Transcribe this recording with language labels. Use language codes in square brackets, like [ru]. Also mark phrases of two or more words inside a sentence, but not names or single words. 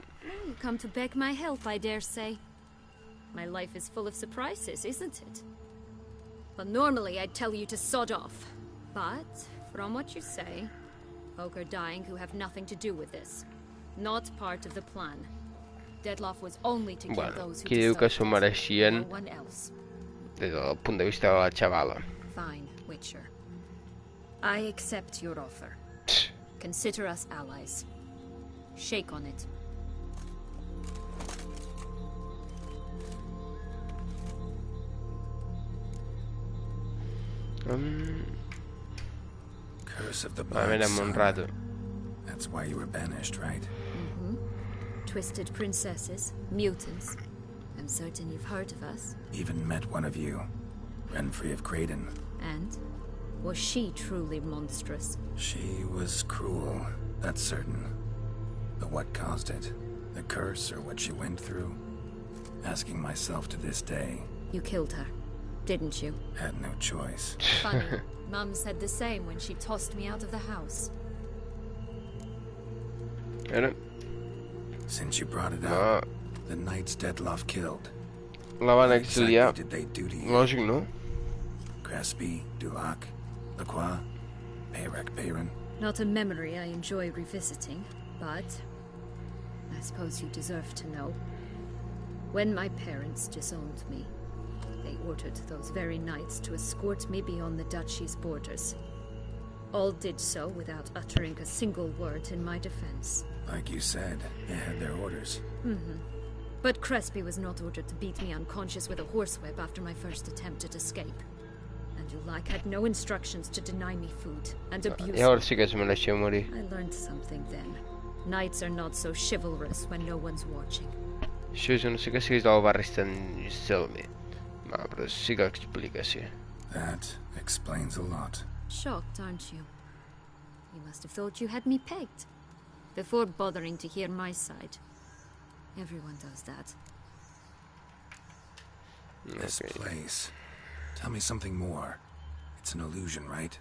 [en] You come to beg my help, I dare say. My life is full of surprises, isn't it? Well, normally I'd tell you to sod off. But, from what you say, folk are dying who have nothing to do with this. Not part of the plan. Dettlaff was only to kill those who [ca] qui diu que s'ho [en] deserved it, [ca] mereixien [en] no one else. [ca] des del punt de vista de la xavala. [en] Fine, Witcher. I accept your offer. Consider us allies. Shake on it. Curse of the [ca] A [en] Blood [ca] veure, amb un rato. [en] That's why you were banished, right? Mm-hmm. Twisted princesses, mutants. I'm certain you've heard of us. Even met one of you. Renfrey of Craden. And? Was she truly monstrous? She was cruel, that's certain. But what caused it? The curse or what she went through? Asking myself to this day. You killed her. didn't you? Had no choice. Funny. Mum said the same when she tossed me out of the house. [ca] Ara, [en] Since you brought it up, the knights Detloff killed. [ca] la van [en] What [ca] exiliar. [en] exactly did they do to you? [ca] Lògic, no? [en] Crespi, Dulac, Lacroix, Peyrac Peyron. Not a memory I enjoy revisiting, but I suppose you deserve to know. When my parents disowned me, they ordered those very knights to escort me beyond the duchy's borders. All did so without uttering a single word in my defense. Like you said, they had their orders. But Crespi was not ordered to beat me unconscious with a horsewhip after my first attempt at escape. And Dulac had no instructions to deny me food and abuse me. [ca] Llavors sí que es mereixia morir. [en] I learned something then. Knights are not so chivalrous when no one's watching. [ca] Això jo no sé que siguis del barri Stan Selmy. No, però sí que explica, sí. [en] That explains a lot. Shocked, aren't you? You must have thought you had me pegged. Before bothering to hear my side. Everyone does that. This Okay. place. Tell me something more. It's an illusion, right?